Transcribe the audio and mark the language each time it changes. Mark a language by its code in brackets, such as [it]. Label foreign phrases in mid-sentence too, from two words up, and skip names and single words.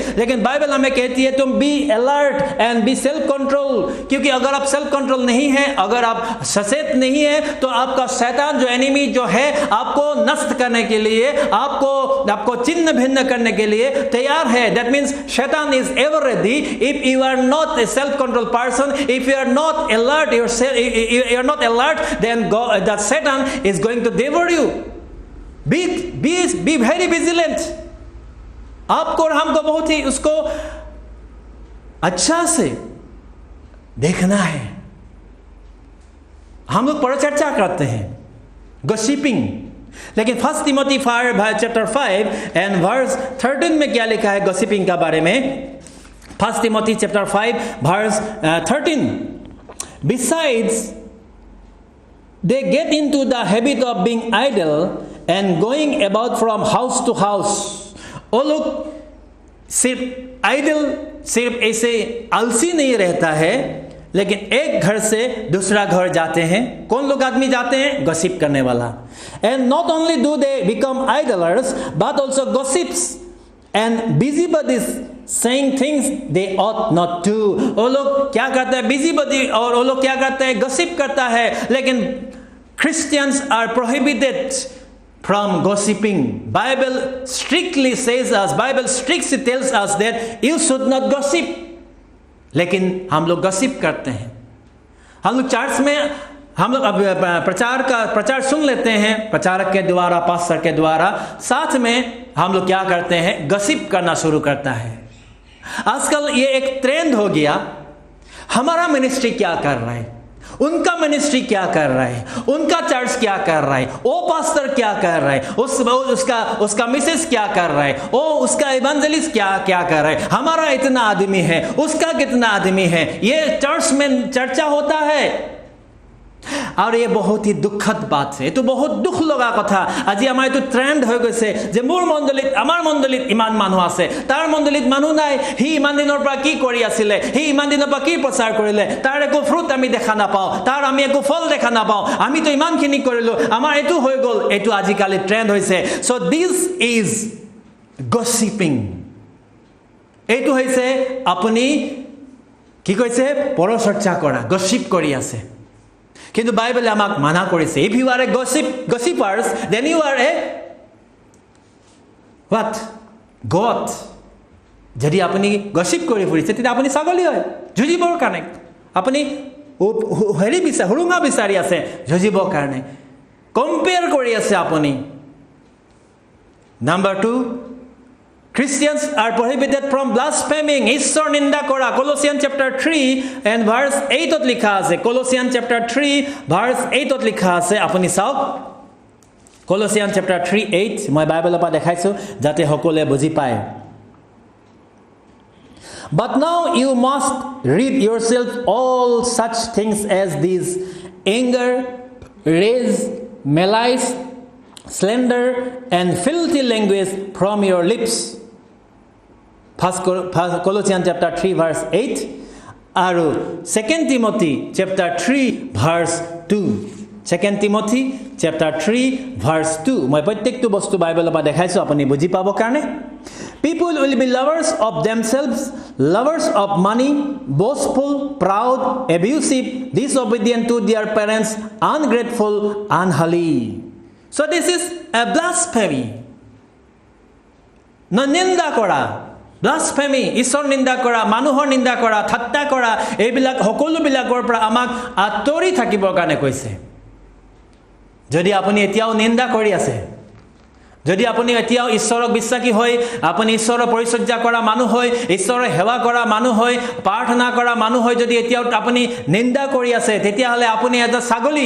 [hi] लेकिन बाइबल हमें कहती है तुम [en] be alert and be self control. [hi] क्योंकि अगर आप [en] self control [hi] नहीं है, अगर आप सचेत नहीं है तो आपका शैतान जो एनिमी जो है आपको नष्ट करने के लिए, आपको चिन्ह भिन्न करने के लिए तैयार है. [en] That means Satan is ever ready. If you are not a self control person, if you are not alert you are not alert, then that Satan is going to devour you. Be very vigilant. [hi] आपको और हमको बहुत ही उसको अच्छा से देखना है. हम लोग परिचर्चा करते हैं, gossiping. लेकिन 1 Timothy [en] chapter 5 and verse 13 [hi] में क्या लिखा है gossiping के बारे में? [en] 1 Timothy chapter 5 verse 13. Besides, they get into the habit of being idle and going about from house to house. [hi] वो लोग सिर्फ ऐसे आलसी नहीं रहता है, लेकिन एक घर से दूसरा घर जाते हैं. कौन लोग आदमी जाते हैं? गॉसिप करने वाला. [en] And not only do they become idlers, but also gossips and busybodies, saying things they ought not to. [hi] वो लोग क्या करते हैं? busybody. और वो लोग क्या करते हैं? gossip करता है. लेकिन [en] Christians are prohibited from gossiping. Bible strictly tells us that you should not gossip. [hi] लेकिन हम लोग gossip करते हैं. हम लोग चर्च में हम लोग प्रचार सुन लेते हैं, प्रचारक के द्वारा, पास्टर के द्वारा. साथ में हम लोग क्या करते हैं? गॉसिप करना शुरू करता है. आजकल ये एक ट्रेंड हो गया. हमारा मिनिस्ट्री क्या कर रहा है, उनका मिनिस्ट्री क्या कर रहा है, उनका चर्च क्या कर रहा है, वो पास्टर क्या कर रहा है, उसका मिसेस क्या कर रहा है, वो उसका इवेंजलिस्ट क्या कर रहा है, हमारा इतना आदमी है, उसका कितना आदमी है. ये चर्च में चर्चा होता है. और ये बहुत ही दुखद बात है. तो बहुत दुख [as] লগা কথা. আজি আমাৰ এইটো ট্ৰেন্ড হৈ গৈছে যে আমাৰ মণ্ডলীত ইমান মানুহ আছে, তাৰ মণ্ডলীত মানুহ নাই. সি ইমান দিনৰ পৰা কি কৰি আছিলে, সি ইমান দিনৰ পৰা কি প্ৰচাৰ কৰিলে, তাৰ একো ফ্ৰুট আমি দেখা নাপাওঁ, তাৰ আমি একো ফল দেখা নাপাওঁ, আমিতো ইমানখিনি কৰিলো, আমাৰ এইটো হৈ গ'ল. এইটো আজিকালি ট্ৰেন্ড হৈছে. [en] So this is gossiping. [as] এইটো হৈছে আপুনি কি কৈছে? পৰচৰ্চা কৰা, গসিপ কৰি আছে. কিন্তু বাইবেলে আমাক মানা কৰিছে. [en] If you are a gossipers, then you are a what? God. [as] যদি আপুনি গসিপ কৰি ফুৰিছে তেতিয়া আপুনি ছাগলী হয়, যুঁজিবৰ কাৰণে. আপুনি হুৰুঙা বিচাৰি আছে যুঁজিবৰ কাৰণে, কম্পেয়াৰ কৰি আছে আপুনি. [en] Number 2, Christians are prohibited from blaspheming. [as] ঈশ্বৰ নিন্দা কৰা. [en] Colossians chapter 3 and verse 8 [as] লিখা আছে. Colossians [en] chapter 3 verse 8 [as] লিখা আছে. আপুনি চাওক. Colossians chapter 3:8 মই বাইবেলৰ পৰা দেখাইছো যাতে সকলোৱে বুজি পায়. [en] But now you must rid yourself all such things as these: anger, rage, malice, slander, and filthy language from your lips. First Colossians chapter 3 verse 8 আৰু 2 Timothy chapter 3 verse 2. 2 Timothy chapter 3 verse 2. [as] মই প্ৰত্যেকটো বস্তু বাইবেলৰ পৰা দেখাইছো আপুনি বুজি পাব কাৰণে. [en] People will be lovers of themselves, lovers of money, boastful, proud, abusive, disobedient to their parents, ungrateful, unholy. So this is a blasphemy. [as] নিন্দা কৰা, ব্লাছফেমি, ঈশ্বৰ নিন্দা কৰা, মানুহৰ নিন্দা কৰা, ঠাট্টা কৰা, এইবিলাক সকলোবিলাকৰ পৰা আমাক আঁতৰি থাকিবৰ কাৰণে কৈছে। যদি আপুনি এতিয়াও নিন্দা কৰি আছে, যদি আপুনি এতিয়াও ঈশ্বৰক বিশ্বাসী হৈ, আপুনি ঈশ্বৰৰ পৰিচৰ্যা কৰা মানুহ হৈ, ঈশ্বৰৰ সেৱা কৰা মানুহ হৈ, প্ৰাৰ্থনা কৰা মানুহ হৈ যদি এতিয়াও আপুনি নিন্দা কৰি আছে, তেতিয়াহ'লে আপুনি এটা ছাগলী।